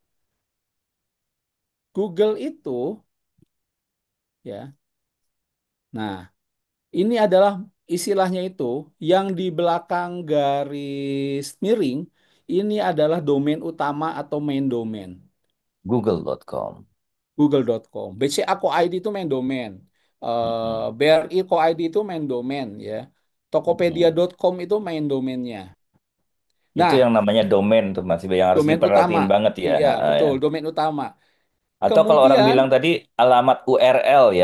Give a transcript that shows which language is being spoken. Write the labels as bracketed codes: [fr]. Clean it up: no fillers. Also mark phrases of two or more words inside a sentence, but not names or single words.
[id] Google itu ya. Nah, ini adalah istilahnya itu yang di belakang garis miring ini adalah domain utama atau [en] main domain. [id] Google.com. Google.com. BCA Co.id itu [en] main domain. Mm-mm. [id] BRI Co.id itu [en] main domain [id] ya. Mm-mm. Tokopedia.com itu [en] main domainnya. [id] Itu Nah, yang namanya domain tuh Mas Ibe yang harus domain utama. diperhatiin banget ya. Iya, Ha, ya. betul, domain utama. Atau kalau orang Kemudian bilang tadi alamat URL ya,